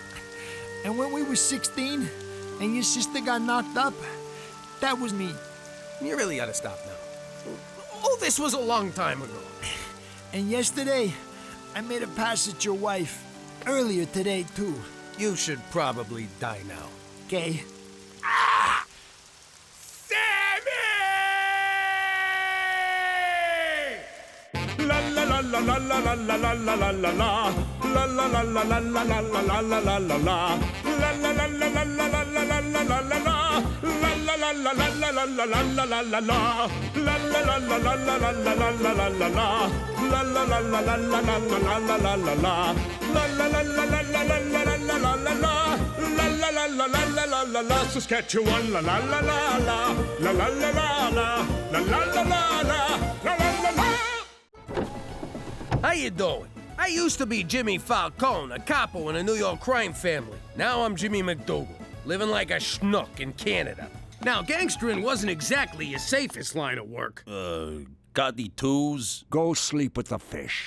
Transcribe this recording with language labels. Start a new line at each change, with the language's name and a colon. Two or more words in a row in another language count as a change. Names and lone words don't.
English: And when we were 16 and your sister got knocked up, that was me. You really ought to stop now. All this was a long time ago. And yesterday, I made a pass at your wife. Earlier today, too. You should probably die now. Okay? La la la la la la la la la la la la. La la la la la la la la la la la la la. La la la la la la la la la la la la la. La la la la la la la la la la la la la. La la la la la la la la la la la la la. La la la la la la la la la la la la. La la la la la la la la la la la la la. La la la la la la la la la. Saskatchewan la la la la la. La la la la la. La la la la la. La la la la. How you doing? I used to be Jimmy Falcone, a capo in a New York crime family. Now I'm Jimmy McDougal, living like a schnook in Canada. Now, gangstering wasn't exactly your safest line of work. Got the twos? Go sleep with the fish.